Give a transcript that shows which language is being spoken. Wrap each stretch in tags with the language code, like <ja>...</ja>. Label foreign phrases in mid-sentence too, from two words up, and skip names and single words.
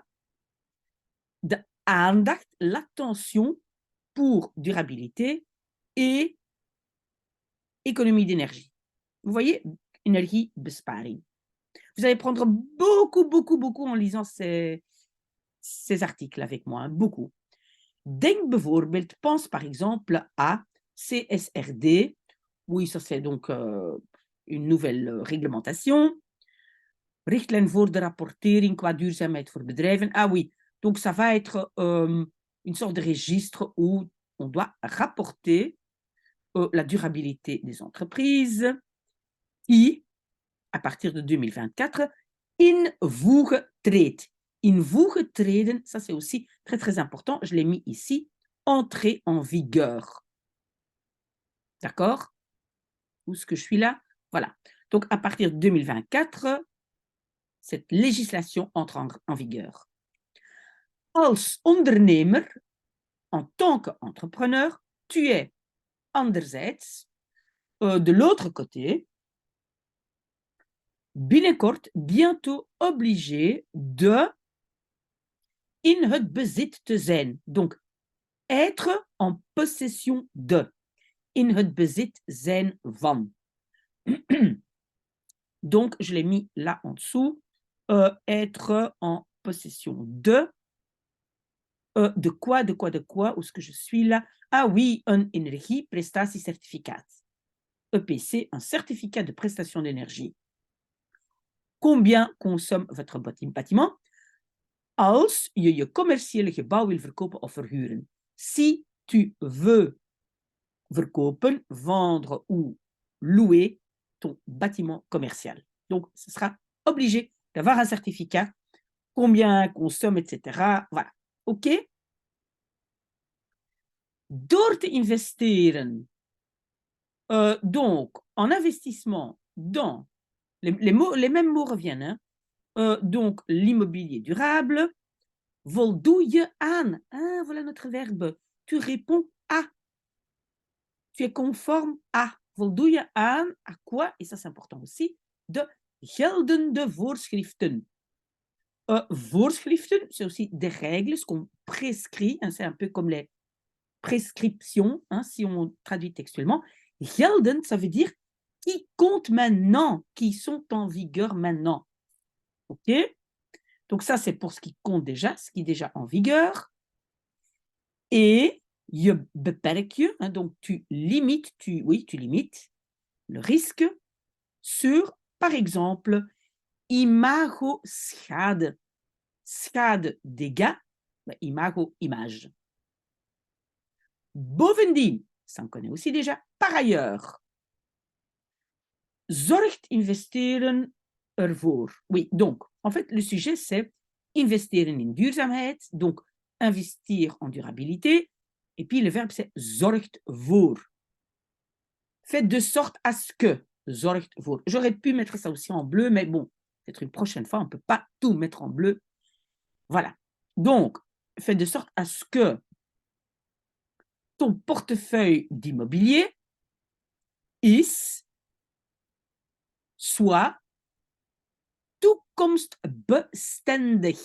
<nl>De aandacht,</nl> <fr>l'attention pour durabilité et économie d'énergie. Vous voyez, energiebesparing. Vous allez prendre beaucoup en lisant ces articles avec moi, hein, beaucoup.</fr> <nl>Denk bijvoorbeeld,</nl> <fr>pense par exemple à CSRD. Oui, ça c'est donc une nouvelle réglementation.</fr> <nl>Richtlijn voor de rapportering qua duurzaamheid voor bedrijven.</nl> <fr>Ah oui, donc ça va être une sorte de registre où on doit rapporter la durabilité des entreprises qui, à partir de 2024,</fr> <nl>invoegen treedt. Invoegen treden,</nl> <fr>ça c'est aussi très important, je l'ai mis ici, entrer en vigueur. D'accord? Où est-ce que je suis là? Voilà. Donc, à partir de 2024, cette législation entre en vigueur.</fr> <nl>Als ondernemer,</nl> <fr>en tant qu'entrepreneur, tu es anderzijds, de l'autre côté, binnenkort, bientôt obligé de</fr> <nl>in het bezit te zijn.</nl> <fr>Donc, être en possession de.</fr> <nl>In het bezit zijn van.</nl> <fr>Donc, je l'ai mis là en dessous. Être en possession de. De quoi, de quoi, de quoi? Où est-ce que je suis là? Ah oui, un energieprestatiecertificaat. EPC, un certificat de prestation d'énergie. Combien consomme votre bâtiment?</fr> <nl>Als je je commerciële gebouw wil verkopen of verhuren.</nl> <fr>Si tu veux verkopen, vendre ou louer ton bâtiment commercial. Donc, ce sera obligé d'avoir un certificat, combien consomme, etc. Voilà.</fr> <nl>OK? Door te investeren,</nl> <fr>donc, en investissement dans, les mêmes mots reviennent, hein? Donc, l'immobilier durable,</fr> <nl>voldoe je aan.</nl> <fr>Ah, voilà notre verbe. Tu réponds à. Tu es conforme à.</fr> <nl>Voldoe je aan,</nl> <fr>à quoi? Et ça, c'est important aussi,</fr> <nl>de geldende voorschriften. Voorschriften,</nl> <fr>c'est aussi des règles, ce qu'on prescrit, hein, c'est un peu comme les prescriptions, hein, si on traduit textuellement. Gelden, ça veut dire qui comptent maintenant, qui sont en vigueur maintenant. OK? Donc ça, c'est pour ce qui compte déjà, ce qui est déjà en vigueur. Et</fr> <nl>je beperk je,</nl> <fr>hein, donc tu limites, tu limites le risque sur, par exemple,</fr> <nl>imago-schade.</nl> <fr>Schade, dégâts, imago, image.</fr> <nl>Bovendien,</nl> <fr>ça on connaît aussi déjà, par ailleurs.</fr> <nl>Zorgt investeren ervoor.</nl> <fr>Oui, donc, en fait, le sujet, c'est</fr> <nl>investeren in duurzaamheid,</nl> <fr>donc investir en durabilité. Et puis, le verbe, c'est</fr> <nl>zorgt voor.</nl> <fr>Faites de sorte à ce que.</fr> <nl>Zorgt voor.</nl> <fr>J'aurais pu mettre ça aussi en bleu, mais bon, peut-être une prochaine fois, on ne peut pas tout mettre en bleu. Voilà. Donc, faites de sorte à ce que ton portefeuille d'immobilier soit toekomstbestendig.</fr>